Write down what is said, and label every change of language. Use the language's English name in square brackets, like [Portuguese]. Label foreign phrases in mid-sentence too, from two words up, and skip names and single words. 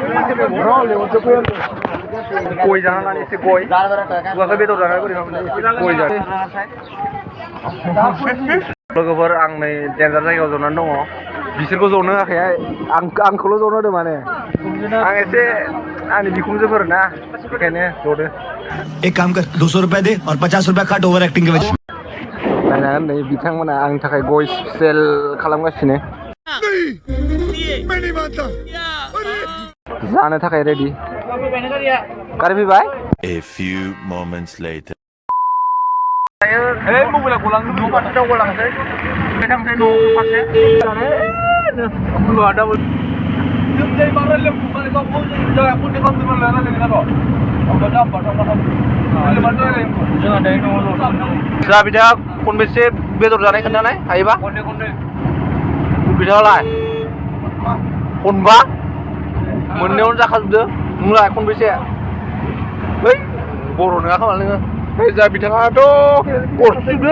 [Bodo] गय जाना लानो एसे गय खुगाखौ बेदर जानाय बोरै गय जानो लोगोफोर आं नै डेन्जार जायगायाव जनानै दङ बिसोरखौ जनो होआखै आंखौल' जनो होदो माने आं एसे आंनि बिखुनजोफोर ना बेखायनो जदो [Hindi] एक काम कर 200 रुपए दे और 50 रुपए काट [English] over acting [Hindi] के वजह [Bodo] नायनांगोन नै बिथांमोना आंनि थाखाय गय स्पेल खालामगासिनो जानो थाखाय रेडि गारि फैबाय [English] A few moments later. [Bodo] मबाइला गलांनो न' फारसे दावगालांसै थांसै न' फारसे जा बिदा खनबेसे बेदर जानाय खोन्थानाय हायोबा बिदालाय खनबा मोननायावनो जाखाजोबदो नोंलाय खनबेसे बै बर' नङा खोमा नोङो बै जा बिथाङाथ' गरजोबदो